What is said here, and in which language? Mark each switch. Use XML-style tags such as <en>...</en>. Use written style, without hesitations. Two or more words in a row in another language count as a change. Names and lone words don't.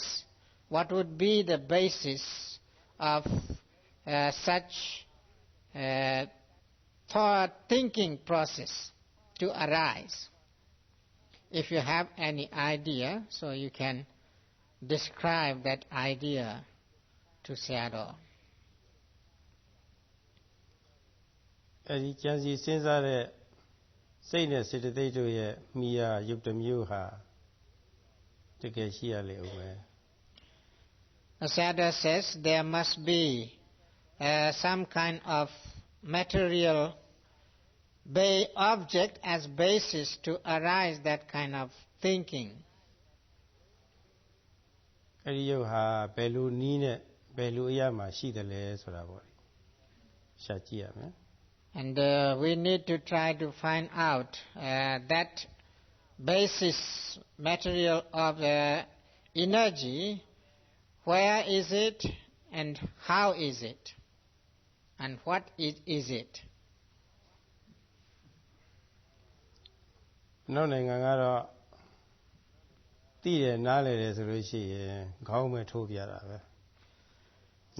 <en>What would be the basis of such thought thinking process to arise? If you have any idea, so you can describe that idea to Sayadaw.</en> <my>အဲဒီကြံစီစဉ်းစားတဲ့စိတ်နဲ့စေတသိက်တို့ရဲ့မိယာရုပ်တစ်မျိုးဟာတကယ်ရှိရလေဦးမယ်</my> <en>Sayadaw says there must be some kind of material object as basis to arise that kind of thinking.</en> <my>အဲဒီရုပ်ဟာဘယ်လိုနည်းနဲ့ဘယ်လိုအရာမှရှိတယ်လဲဆိုတာပေါ့ရှာကြည့်ရမယ်</my> <en>And we need to try to find out that basis material of energy, where is it and how is it and what is it.</en> <my>နောက်နိုင်ငံကတော့သိတယ်နားလည်တယ်ဆိုလို့ရှိရင်ခေါင်းမဲ့ထိုးပြတာပဲ</my>